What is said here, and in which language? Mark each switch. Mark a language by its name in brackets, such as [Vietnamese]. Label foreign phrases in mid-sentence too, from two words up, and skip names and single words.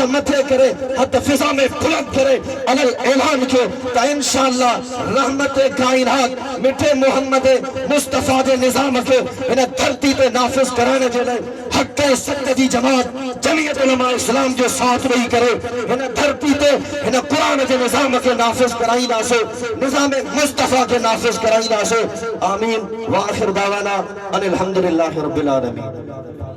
[Sindhi] मथे करे हथ फिज़ा में बुलंद करे [Arabic] على الإعلان [Sindhi] कयो त इंशाअल्लाह रहमत कायनात मिठे मोहम्मद मुस्तफा जे निज़ाम खे इन धरती ते नाफ़िज़ कराइण जे लाइ हक़ सत जी जमात जमीयत उलमा इस्लाम जो साथ ॾेई करे इन धरती ते इन क़ुरान जे निज़ाम खे नाफ़िज़ कराईंदासीं निज़ाम मुस्तफा खे नाफ़िज़ कराईंदासीं आमीन [Arabic] وآخر دعوانا أن الحمد لله رب العالمين.